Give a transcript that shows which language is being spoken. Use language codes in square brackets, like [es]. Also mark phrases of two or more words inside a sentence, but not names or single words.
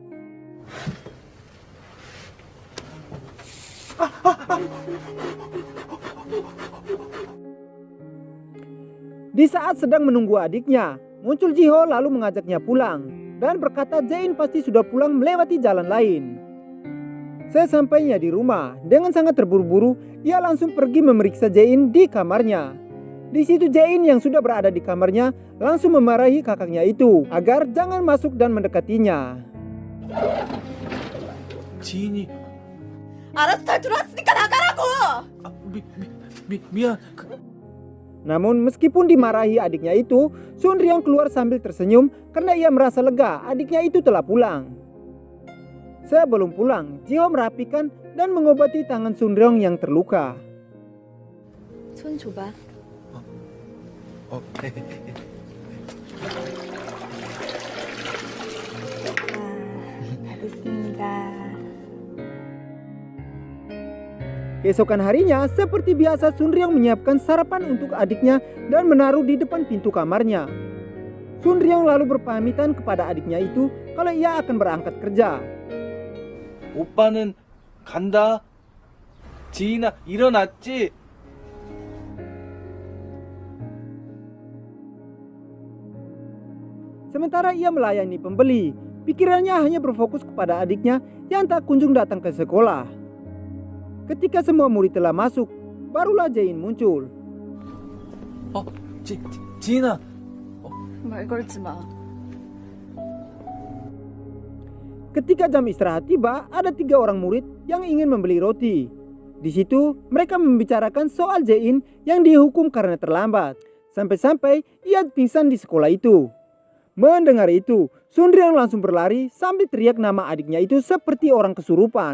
[id] Di saat sedang menunggu adiknya, muncul Jiho lalu mengajaknya pulang dan berkata Jae-in pasti sudah pulang melewati jalan lain. Sesampainya di rumah, dengan sangat terburu-buru, ia langsung pergi memeriksa Jae-in di kamarnya. Di situ Jae-in yang sudah berada di kamarnya langsung memarahi kakaknya itu agar jangan masuk dan mendekatinya. [ko] 지인이 알아서 잘 들어왔으니까 나가라고! 미안. [id] Namun meskipun dimarahi adiknya itu, Sun Ryong keluar sambil tersenyum karena ia merasa lega adiknya itu telah pulang. Sebelum pulang, Jiho merapikan dan mengobati tangan Sun Ryong yang terluka. [ko] 손 줘봐. 오케이. 알겠습니다. [id] Keesokan harinya, seperti biasa Sun Ryong menyiapkan sarapan untuk adiknya dan menaruh di depan pintu kamarnya. Sun Ryong lalu berpamitan kepada adiknya itu kalau ia akan berangkat kerja. [ko] 오빠는 간다. 지인아, 일어났지? [id] Sementara ia melayani pembeli, pikirannya hanya berfokus kepada adiknya yang tak kunjung datang ke sekolah. Ketika semua murid telah masuk, barulah Jae-in muncul. [ko] 지인아. 말 걸지 마. [id] Ketika jam istirahat tiba, ada 3 orang murid yang ingin membeli roti. Di situ mereka membicarakan soal Jae-in yang dihukum karena terlambat. Sampai-sampai ia pingsan di sekolah itu. Mendengar itu, Sun Ryong langsung berlari sambil teriak nama adiknya itu seperti orang kesurupan.